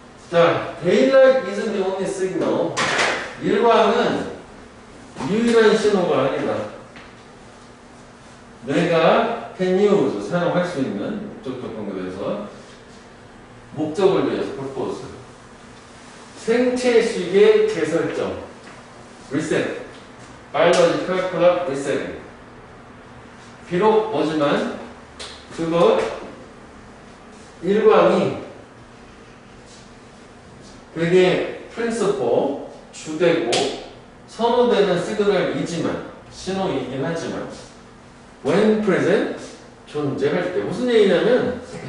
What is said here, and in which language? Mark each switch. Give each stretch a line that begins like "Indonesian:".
English: 자, daylight isn't the only signal.
Korean: 일광은 유일한 신호가 아니다. 뇌가
English: can use,
Korean: 사용할 수 있는 목적격 관계에서 목적을 위해서 purpose. 생체식의 재설정. reset.
English: biological clock resetting.
Korean: 비록 뭐지만 그것 일광이 되게 프린시플, 주되고 선호되는 시그널이지만 신호이긴 하지만
English: when present
Korean: 존재할 때 무슨 얘기냐면